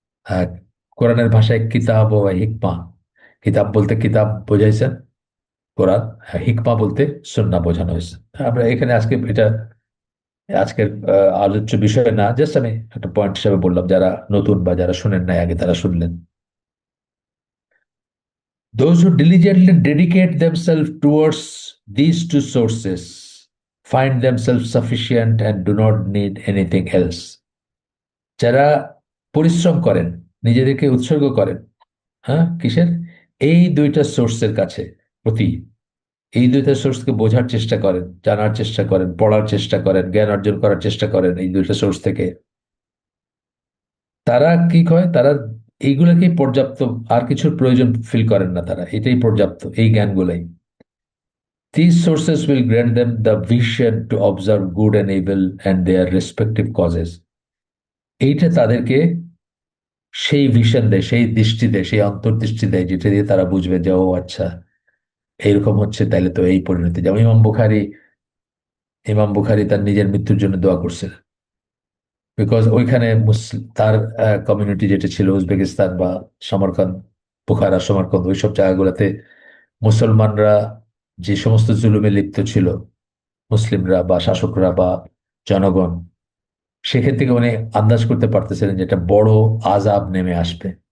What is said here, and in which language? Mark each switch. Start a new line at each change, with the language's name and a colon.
Bangla: আহ, কোরআনের ভাষায় কিতাব ও হিকমা। কিতাব বলতে কিতাব বোঝাইছেন কোরআন, হিকমা বলতে সুন্নাহ বোঝানো হয়েছে। আমরা এখানে আজকে এটা আজকের আলোচ্য বিষয় না, জাস্ট আমি একটা পয়েন্ট হিসাবে বললাম, যারা নতুন বা যারা শুনেন নাই আগে তারা শুনলেন।
English: Those who diligently dedicate themselves towards these two sources find themselves sufficient and do not need anything else.
Bangla: যারা পরিশ্রম করেন, নিজেদেরকে উৎসর্গ করেন, হ্যাঁ কিসের, এই দুইটা সোর্সের কাছে, প্রতি, এই দুইটা সোর্সকে বোঝার চেষ্টা করেন, জানার চেষ্টা করেন, পড়ার চেষ্টা করেন, জ্ঞান অর্জন করার চেষ্টা করেন এই দুইটা সোর্স থেকে, তারা কি হয়, তারা এইগুলোকেই পর্যাপ্ত, আর কিছুর প্রয়োজন ফিল করেন না, তারা এটাই পর্যাপ্ত, এই জ্ঞানগুলাই।
English: These sources will grant them the vision to observe good and evil and their respective causes.
Bangla: এইটা তাদেরকে সেই ভিশন দেয়, সেই দৃষ্টি দেয়, সেই অন্তর্দৃষ্টি দেয়, যেটা দিয়ে তারা বুঝবে যে ও আচ্ছা এইরকম হচ্ছে, তাহলে তো এই পরিণতি। যেমন ইমাম বুখারী তার নিজের মৃত্যুর জন্য দোয়া করছিলেন, বিকজ ওইখানে তার কমিউনিটি যেটা ছিল উজবেকিস্তান বা সমরকন্দ, বুখারা সমরকন্দ, ওইসব জায়গাগুলোতে মুসলমানরা যে সমস্ত জুলুমে লিপ্ত ছিল, মুসলিমরা বা শাসকরা বা জনগণ, সেখান থেকে উনি আন্দাজ করতে পারতেছিলেন যে একটা বড় আযাব নেমে আসবে।